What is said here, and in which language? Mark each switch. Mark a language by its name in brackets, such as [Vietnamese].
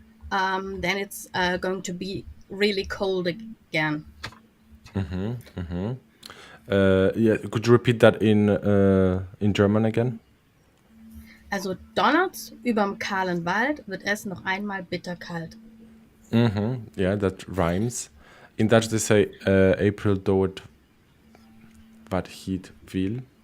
[English] Then it's going to be really cold again. Yeah, could you repeat that in German again? [German] Also donnert's überm kahlen Wald, wird es noch einmal bitterkalt. [English] Yeah, that rhymes. In Dutch they say [Dutch] April doet wat heat will.